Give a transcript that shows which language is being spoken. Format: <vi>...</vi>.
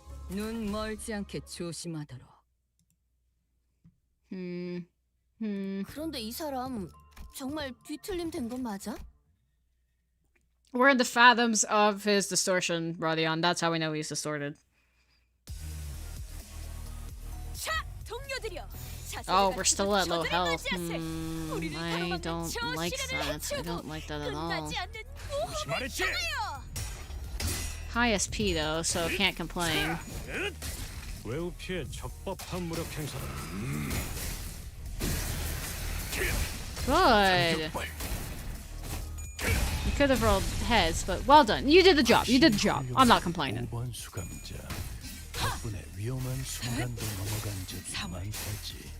<ko>눈 멀지 않게 조심하도록. 그런데 이 사람 정말 뒤틀림 된 건 맞아?</ko> <en>We're in the fathoms of his distortion, Rodion. That's how we know he's distorted.</en> <ko>자, 동료들이여.</ko> <en>Oh, we're still at low health. I don't like that. I don't like that at all.</en> <ko>조심하랬지.</ko> <en>High SP though, so can't complain.</en> <ko>외우 피해 적법한 무력 행사다.</ko> <en>Good. You could have rolled heads, but well done. You did the job. You did the job. I'm not complaining.</en> <ko>5번 수감자. 덕분에 위험한 순간도 넘어간 적이 많다지.</ko>